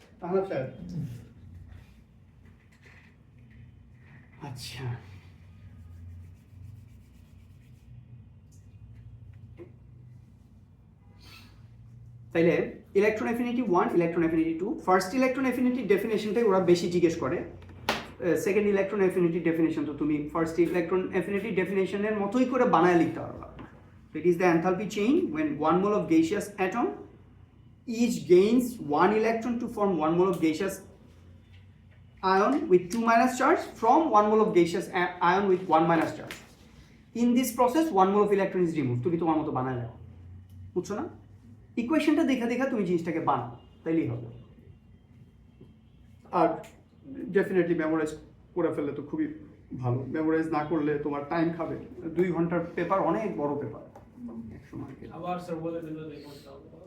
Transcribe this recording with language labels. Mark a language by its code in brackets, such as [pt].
[bn] Ahnaf sir, আচ্ছা তাইলে electron affinity 1, electron affinity 2, first electron affinity ডেফিনেশনটাই ওরা বেশি জিজ্ঞেস করে, সেকেন্ড ইলেকট্রন অ্যাফিনিটি ডেফিনেশন তো তুমি ফার্স্ট ইলেকট্রন অ্যাফিনিটি ডেফিনেশনের মতোই করে বানায় লিখতে পারবা। It is the enthalpy chain [en] when 1 mole of gaseous atom each gains 1 electron to form 1 mole of gaseous ion with 2- charge from 1 mole of gaseous ion with 1- charge. In this process 1 mole of electron is removed. [bn] তুমি তোমার মতো বানায় দাও, বুঝছো না? ইকুয়েশনটা দেখা দেখা তুমি জিনিসটাকে বানাও, তাইলেই হবে। আর ডেফিনেটলি মেমোরাইজ করে ফেললে তো খুবই ভালো, মেমোরাইজ না করলে তোমার টাইম খাবে। 2 ঘন্টার পেপার অনেক বড় পেপার, একসময় আবার স্যার বলে দিল যে করতে হবে।